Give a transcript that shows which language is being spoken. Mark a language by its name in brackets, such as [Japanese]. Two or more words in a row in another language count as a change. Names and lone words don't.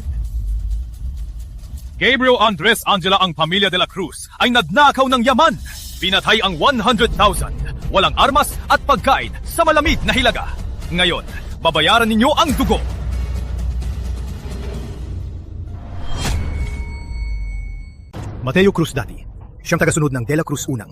[Filipino] Gabriel Andres Angela ang pamilya de la Cruz ay nagnakaw ng yaman. Pinatay ang 100,000. Walang armas at pagkain sa malamig na hilaga. Ngayon, babayaran ninyo ang dugo. Mateo Cruz dati. Siyang tagasunod ng De La Cruz unang.